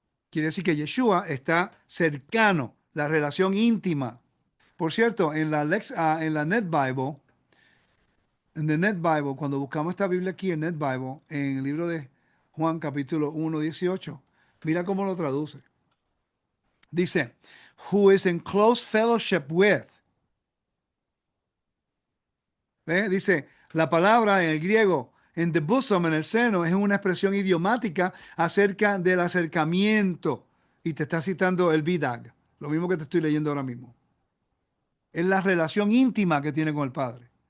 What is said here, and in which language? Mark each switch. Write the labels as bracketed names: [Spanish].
[Spanish] Quiere decir que Yeshua está cercano, la relación íntima. Por cierto, en la Net Bible, en the Net Bible, cuando buscamos esta Biblia aquí en Net Bible, en el libro de Juan capítulo 1:18, mira cómo lo traduce. Dice, [English] who is in close fellowship with. [Spanish] ¿Ve? Dice, la palabra en el griego, en [English] the bosom, [Spanish] en el seno, es una expresión idiomática acerca del acercamiento. Y te está citando el Vidag, lo mismo que te estoy leyendo ahora mismo. Es la relación íntima que tiene con el Padre.